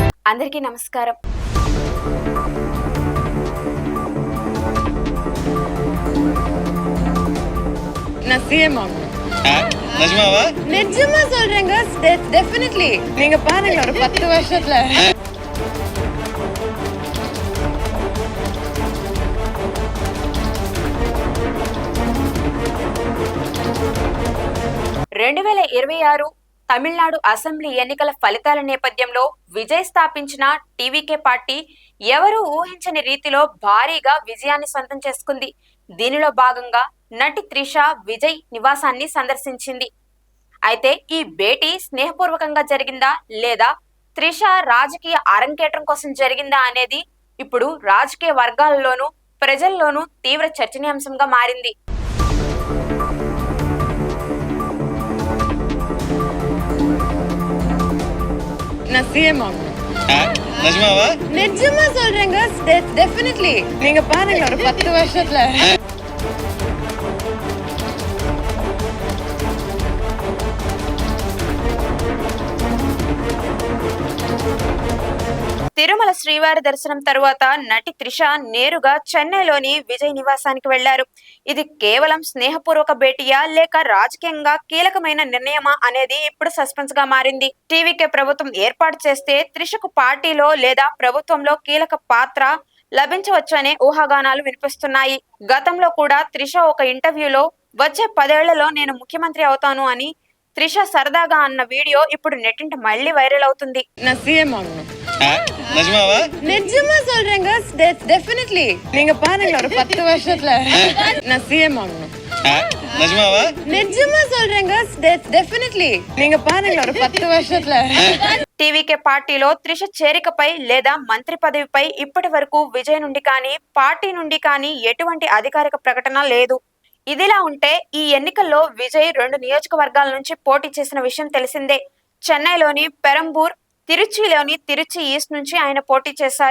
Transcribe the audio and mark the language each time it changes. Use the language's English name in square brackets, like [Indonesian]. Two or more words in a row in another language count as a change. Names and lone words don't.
[Telugu] అందరికీ నమస్కారం. [Tamil] நான் சிஎம் ஆகணும். நிஜமாவா? நிஜமா சொல்றேங்க. டெஃபினெட்லி. நீங்க பாருங்க ஒரு 10 வருஷத்துல. [Telugu] రెండు 2026 తమిళనాడు అసెంబ్లీ ఎన్నికల ఫలితాల నేపథ్యంలో విజయ్ స్థాపించిన టీవీకే పార్టీ ఎవరూ ఊహించని రీతిలో భారీగా విజయాన్ని సొంతం చేసుకుంది. దీనిలో భాగంగా నటి త్రిష విజయ్ నివాసాన్ని సందర్శించింది. అయితే ఈ భేటీ స్నేహపూర్వకంగా జరిగిందా లేదా త్రిష రాజకీయ అరంగేట్రం కోసం జరిగిందా అనేది ఇప్పుడు రాజకీయ వర్గాల్లోనూ ప్రజల్లోనూ తీవ్ర చర్చనీయాంశంగా మారింది. [Tamil] நான் சிஎம் ஆகணும். நிஜமாவா? நிஜமா சொல்றேங்க. டெஃபினெட்லி. நீங்க பாருங்க ஒரு 10 வருஷத்துல. [Telugu] తిరుమల శ్రీవారి దర్శనం తరువాత నటి త్రిష నేరుగా చెన్నైలోని విజయ్ నివాసానికి వెళ్లారు. ఇది కేవలం స్నేహపూర్వక భేటీయా లేక రాజకీయంగా కీలకమైన నిర్ణయమా అనేది ఇప్పుడు సస్పెన్స్ గా మారింది. టీవీకే ప్రభుత్వం ఏర్పాటు చేస్తే త్రిషకు పార్టీలో లేదా ప్రభుత్వంలో కీలక పాత్ర లభించవచ్చు అనే ఊహాగానాలు వినిపిస్తున్నాయి. గతంలో కూడా త్రిష ఒక ఇంటర్వ్యూలో వచ్చే 10 ఏళ్లలో నేను ముఖ్యమంత్రి అవుతాను అని త్రిష సరదాగా అన్న వీడియో ఇప్పుడు నెట్టింట మళ్లీ వైరల్ అవుతుంది. [Tamil] நான் சிஎம் ஆகணும். நிஜமாவா? நிஜமா சொல்றேங்க. டெஃபினெட்லி. நீங்க பாருங்க ஒரு 10 வருஷத்துல. நான் சிஎம் ஆகணும். நிஜமாவா? நிஜமா சொல்றேங்க. డెఫినెట్లీ. நீங்க பாருங்க ஒரு 10 வருஷத்துல. [Telugu] టీవీకే పార్టీలో త్రిష చేరికపై లేదా మంత్రి పదవిపై ఇప్పటి వరకు విజయ్ నుండి కానీ పార్టీ నుండి కానీ ఎటువంటి అధికారిక ప్రకటన లేదు. ఇదిలా ఉంటే ఈ ఎన్నికల్లో విజయ్ 2 నియోజకవర్గాల నుంచి పోటీ చేసిన విషయం తెలిసిందే. చెన్నైలోని పెరంబూర్, తిరుచిలోని తిరుచి ఈస్ట్ నుంచి ఆయన పోటీ చేశారు.